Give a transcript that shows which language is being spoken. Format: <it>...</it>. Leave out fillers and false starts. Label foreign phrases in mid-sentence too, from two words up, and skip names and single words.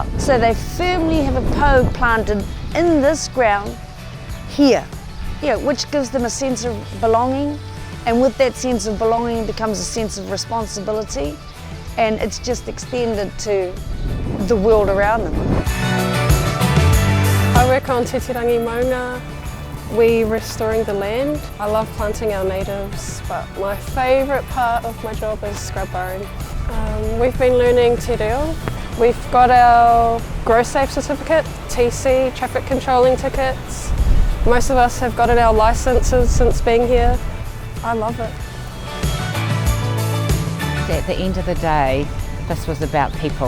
<en>So they firmly have a po planted in this ground here, which gives them a sense of belonging, and with that sense of belonging becomes a sense of responsibility, and it's just extended to the world around them. I work on Te Tirangi Maunga. We're restoring the land. I love planting our natives, but my favourite part of my job is scrub burring. We've been learning</en> <mi>te reo.</mi> <en>We've got our Grow Safe certificate, TC, traffic controlling tickets. Most of us have gotten our licences since being here. I love it. At the end of the day, this was about people.</en>